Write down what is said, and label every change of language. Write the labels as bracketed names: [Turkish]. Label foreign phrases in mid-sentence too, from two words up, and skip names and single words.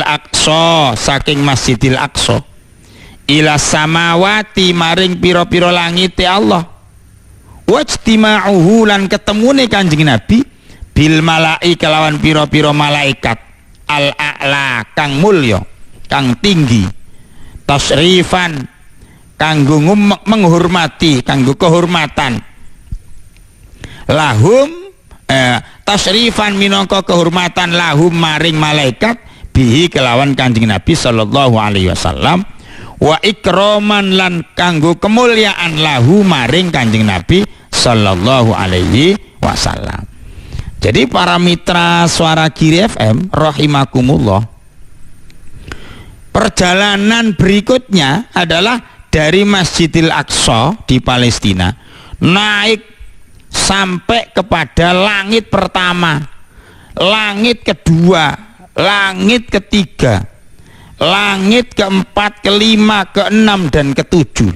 [Javanese] Aqsa, saking Masjidil Aqsa [Arabic] إلى السماوات [Javanese] maring piro-piro langit Allah, wajtima'uhu lan ketemune Kanjeng Nabi [Arabic] بالملإ [Javanese] kelawan piro-piro malaikat al-a'la kang mulya kang tinggi, tasrifan kanggo menghormati, kanggo kehormatan, [Arabic] لهم تشريفا [Javanese] minangka kehormatan lahum maring malaikat bihi kelawan Kanjeng Nabi [Arabic] صلى الله عليه وسلم, وإكراما [Javanese] lan kanggo kemuliaan lahu maring Kanjeng Nabi [Arabic] صلى الله عليه وسلم. [Indonesian] Jadi para mitra Suara Giri FM rahimakumullah, perjalanan berikutnya adalah dari Masjidil Aqsa di Palestina naik sampai kepada langit pertama, langit kedua, langit ketiga, langit keempat, kelima, keenam, dan ketujuh.